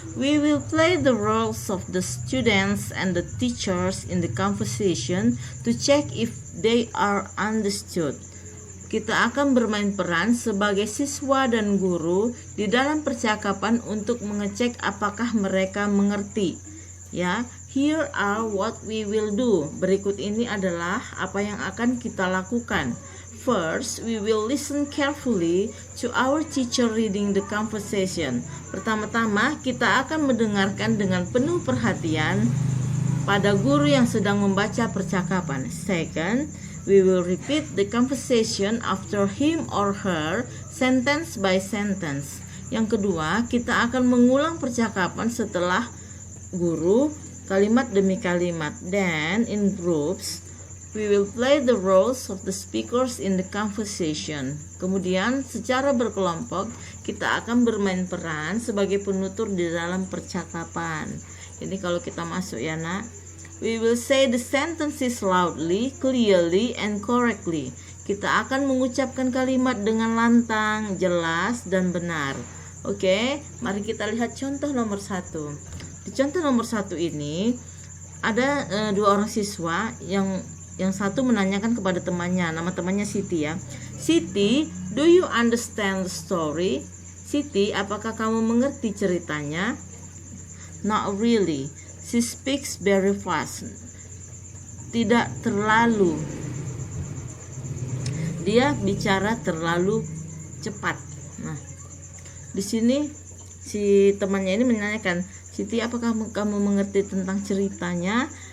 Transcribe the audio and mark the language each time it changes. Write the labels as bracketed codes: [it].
[en] We will play the roles of the students and the teachers in the conversation to check if they are understood. [id] Kita akan bermain peran sebagai siswa dan guru di dalam percakapan untuk mengecek apakah mereka mengerti. [en] Ya, here are what we will do. [id] Berikut ini adalah apa yang akan kita lakukan. [en] First, we will listen carefully to our teacher reading the conversation. [id] Pertama-tama, kita akan mendengarkan dengan penuh perhatian pada guru yang sedang membaca percakapan. [en] Second, we will repeat the conversation after him or her, sentence by sentence. [id] Yang kedua, kita akan mengulang percakapan setelah guru, kalimat demi kalimat. [en] Then, in groups, we will play the roles of the speakers in the conversation. [id] Kemudian, secara berkelompok, kita akan bermain peran sebagai penutur di dalam percakapan. Ini kalau kita masuk ya, Nak. [en] We will say the sentences loudly, clearly, and correctly. [id] Kita akan mengucapkan kalimat dengan lantang, jelas, dan benar. Oke, mari kita lihat contoh nomor 1. Di contoh nomor 1 ini ada dua orang siswa yang satu menanyakan kepada temannya, nama temannya Siti ya. [en] Siti, do you understand the story? [id] Siti, apakah kamu mengerti ceritanya? [en] Not really. She speaks very fast. [id] Tidak terlalu. Dia bicara terlalu cepat. Nah, di sini si temannya ini menanyakan, Siti, apakah kamu mengerti tentang ceritanya?